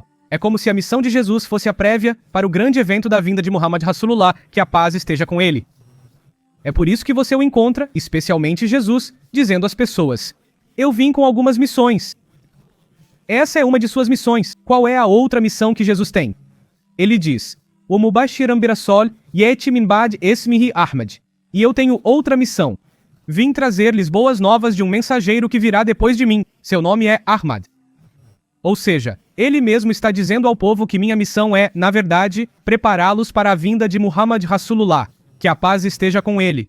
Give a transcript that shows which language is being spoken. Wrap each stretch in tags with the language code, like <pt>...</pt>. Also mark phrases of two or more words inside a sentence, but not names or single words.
<pt>É como se a missão de Jesus fosse a prévia para o grande evento da vinda de Muhammad Rasulullah, que a paz esteja com ele. É por isso que você o encontra, especialmente Jesus, dizendo às pessoas: eu vim com algumas missões. Essa é uma de suas missões. Qual é a outra missão que Jesus tem? Ele diz:</pt> <ar>ومبشرا برسول يأتي من بعد اسمه أحمد.</ar> <pt>E eu tenho outra missão. Vim trazer-lhes boas novas de um mensageiro que virá depois de mim. Seu nome é Ahmad. Ou seja, ele mesmo está dizendo ao povo que minha missão é, na verdade, prepará-los para a vinda de Muhammad Rasulullah, que a paz esteja com ele.</pt>